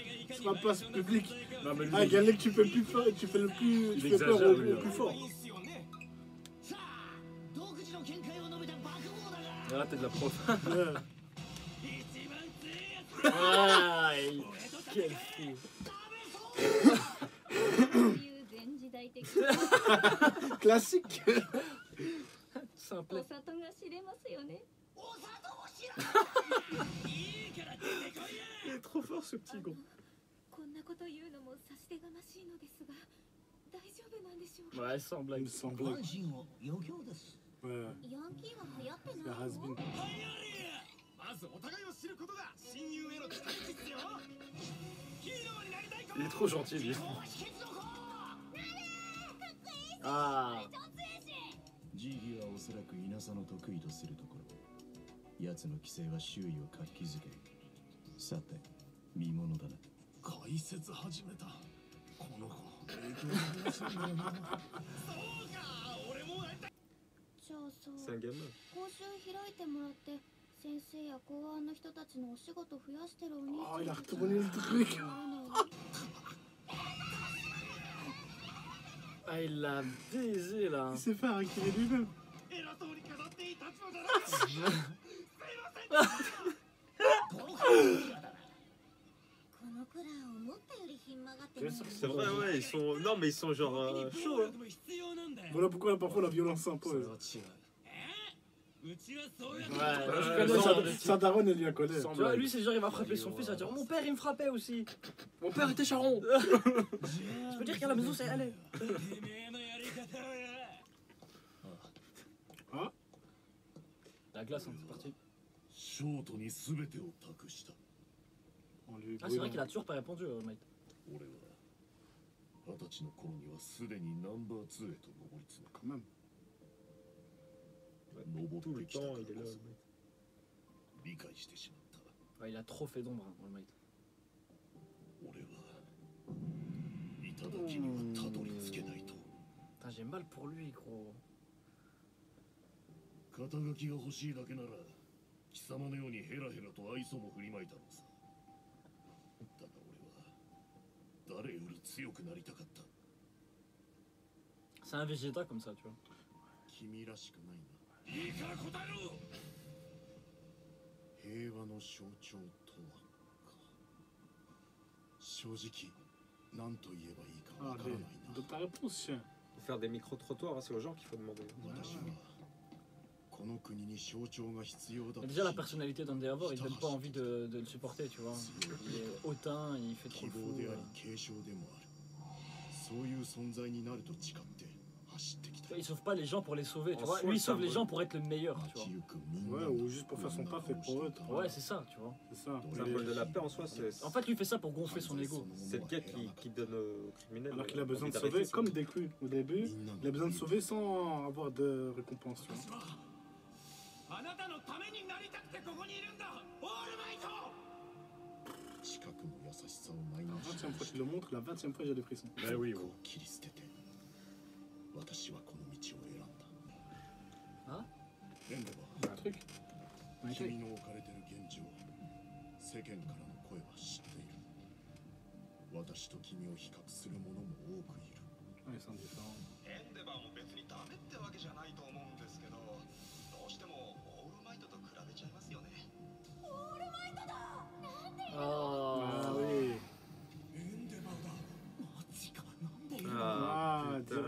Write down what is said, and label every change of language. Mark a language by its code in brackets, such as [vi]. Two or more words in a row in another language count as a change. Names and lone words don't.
[fr] Sur la place publique. Non, mais lui, Ah, Galek, tu fais le plus fort, tu fais le plus, Il tu fais peur exagère, au lui, plus fort. Ah, t'es de la prof. Ouais. Ah, quel fou. [ja] いう前時代的な [fr] Classique. Simple. [ja] お里が知れますよね。 [fr] Il est trop fort, ce petit gros. [ja] こんなこと言うのも差し出がましいのですが、大丈夫なんでしょうか。 [fr] Ouais, sans blague. Il semble. Ouais. [ja] ヤンキーは流行って [fr] La [ja] ない [fr] has [ja] の [fr] been.？ Il est trop gentil, lui. Ah. [ja] ジギはおそらく稲佐の得意とするところ奴の規制は周囲を活気づけさて見ものだな解説始めたこの子影響力するんだよなじゃあさ、 [fr] C'est un gamin. [ja] 講習開いてもらって先生や公安の人たちのお仕事増やしてるお兄 [fr] Oh, [ja] ち [fr] il [ja] ゃ [fr] a [ja] ん [fr] retourné le truc. Ah, il l'a baisé là. Il s'est fait hacker lui-même. [ja] このくらい思ったよりひん曲がってない [fr] C'est vrai, ouais, ils sont. Non, mais ils sont genre chauds, hein. Voilà pourquoi parfois la violence s'impose. Ouais, Ouais, je connais ça. sa daronne, elle lui a collé. Sans Tu vois, blague. lui, c'est genre, il va frapper son fils, il va dire mon père, il me frappait aussi. Mon père était charron. Je peux dire qu'à la maison, c'est allé. Ah. La glace, hein, c'est parti. [ja] ショートに全てを託した [fr] On lui Ah, c'est vrai qu'il a toujours pas répondu, mate. [ja] 俺は20歳の頃にはすでにナンバー2へと上り詰 [fr] quand même. [ja] め上 [fr] Tout [ja] っ [fr] le [ja] てきたか [fr] temps, [ja] ら [fr] il est [ja] こ [fr] là. [ja] そ理解してしまった [fr] Ouais, il a trop fait d'ombre, hein, le mate. [ja] 俺は頂にはたどり着けないと [fr] Putain, j'ai mal pour lui, gros. [ja] 肩書きが欲しいだけなら貴様のようにヘラヘラと愛想も振りまいたのさだが俺は誰より強くなりたかった [fr] C'est un Vegeta comme ça, tu vois. [ja] 君らしくないないいから答えろ平和の象徴とはか正直何と言えばいいかわ [fr] Ah, [ja] からないな [fr] de ta réponse, chien. Pour faire des micro-trottoirs, hein, c'est aux gens qu'il faut demander. [ja] 私はこの国に象徴が必要だ [fr] Mais [ja] と [fr] déjà, la [ja] 信じ [fr] personnalité d'Endeavor, il donne pas envie de le supporter, tu vois. Il est hautain, il fait trop [ja] 希 [fr] le fou. [ja] 望であり継承でもあるそういう存在になると誓って走ってきた。 [fr] Il sauve pas les gens pour les sauver, tu En vois. soi, Lui, il ça sauve les vaut- gens pour être le meilleur, tu [ja] 街 [fr] vois. [ja] 行くみん [fr] Ouais, [ja] な [fr] ou juste pour faire son taf fait pour eux. Ouais, c'est ça, tu vois. C'est ça. Symbole de la paix en soi, c'est. En fait, lui, il fait ça pour gonfler son ego. C'est le gars qui donne aux criminels. Alors qu'il a besoin envie de d'arrêter, sauver, comme Deku au début, [ja] みんなの [fr] il a besoin de sauver sans avoir de récompense. Tu vois. [ja] あなたのためになりたくてここにいるんだオールマイト近くの優しさをマイナ [fr] La [ja] ス [fr] 20e fois qu'il le montre, la 20e fois j'ai des frissons. Bah oui, [ja] を切り捨てて私はこの道を選んだあエンデバ [fr] Un truc. [ja] ー君の置かれてる現状世間からの声は知っている私と君を比較する者も多くいる [fr] Ah, ils sont différents. [ja] エンデバーも別にダメってわけじゃないと思うんですけど、どうしてもオールマイトと比べちゃいますよね。 [fr] Ah Ah. oui. [ja] エンデバーだマジかなんで [fr] Ah, Ah, putain,